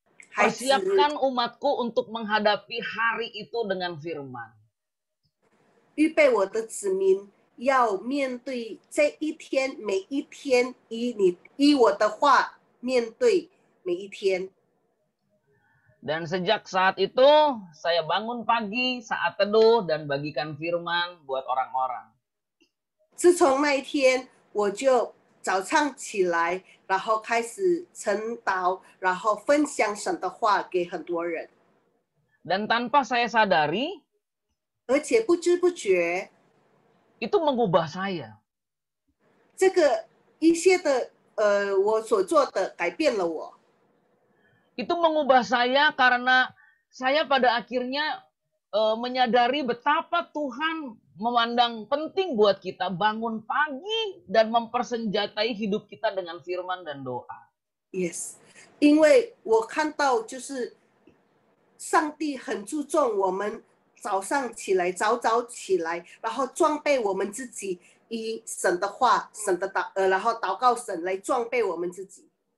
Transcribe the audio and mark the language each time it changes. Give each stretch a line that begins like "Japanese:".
Chinese: 孩子，
Indonesian: persiapkan umatku untuk menghadapi hari itu dengan firman.
Chinese: 预备我的子民要面对这一天，每一天依我的话面对每一天。
Indonesian: Dan sejak saat itu, saya bangun pagi saat teduh dan bagikan firman buat orang-orang.
Chinese: 自从那一天，我就早上起来，然后开始晨祷，然后分享神的话给很多人，
Indonesian: Dan tanpa saya sadari,
Chinese: 而且不知不觉，
Indonesian: itu mengubah saya.
Chinese: 这个一些的我所做的改变了我。
Indonesian: Itu mengubah saya karena saya pada akhirnya menyadari betapa Tuhan memandang penting buat kita bangun pagi dan mempersenjatai hidup kita dengan firman dan doa.
Chinese: Yes， 因为我看到就是上帝很注重我们早上起来，早早起来，然后装备我们自己，以神的话、神的然后祷告神来装备我们自己。